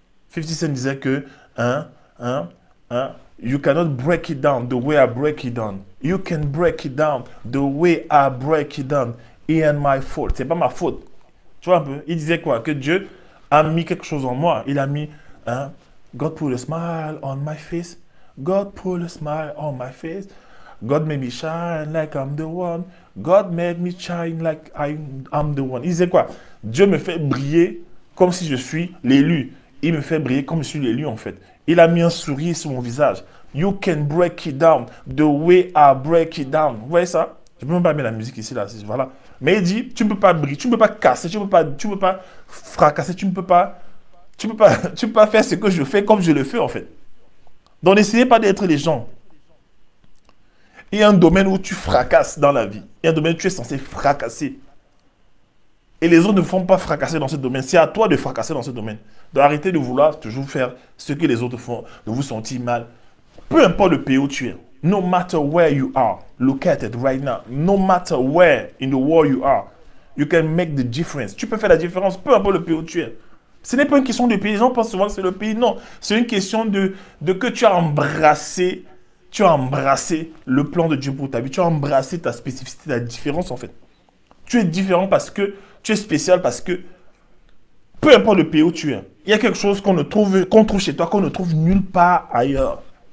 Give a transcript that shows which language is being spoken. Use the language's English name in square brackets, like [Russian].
[French] 50 Cent disait que, hein, hein, hein, [English] you cannot break it down the way I break it down. You can break it down the way I break it down. It ain't my fault. [French] C'est pas ma faute. Tu vois un peu? Il disait quoi? Que Dieu a mis quelque chose en moi. Il a mis, hein, [English] God put a smile on my face. God put a smile on my face. God made me shine like I'm the one. God made me shine like I'm the one. [French] Il disait quoi? Dieu me fait briller comme si je suis l'élu. Il me fait briller comme si je suis l'élu en fait. Il a mis un sourire sur mon visage. [English] You can break it down the way I break it down. [French] Vous voyez ça? Je ne peux même pas mettre la musique ici, là. Voilà. Mais il dit, tu ne peux pas briller, tu ne peux pas casser, tu ne peux pas fracasser, tu ne peux pas, tu peux pas faire ce que je fais comme je le fais en fait. Donc n'essayez pas d'être les gens. Il y a un domaine où tu fracasses dans la vie. Il y a un domaine où tu es censé fracasser. Et les autres ne font pas fracasser dans ce domaine. C'est à toi de fracasser dans ce domaine. Donc arrêtez de vouloir toujours faire ce que les autres font, de vous sentir mal. Peu importe le pays où tu es. [English] No matter where you are, look at it right now. No matter where in the world you are, you can make the difference. [French] Tu peux faire la différence, peu importe le pays où tu es. Ce n'est pas une question de pays. Les gens pensent souvent que c'est le pays. Non, c'est une question de que tu as embrassé. Tu as embrassé le plan de Dieu pour ta vie. Tu as embrassé ta spécificité, ta différence en fait. Tu es différent parce que tu es spécial parce que peu importe le pays où tu es, il y a quelque chose qu'on trouve chez toi, qu'on ne trouve nulle part ailleurs.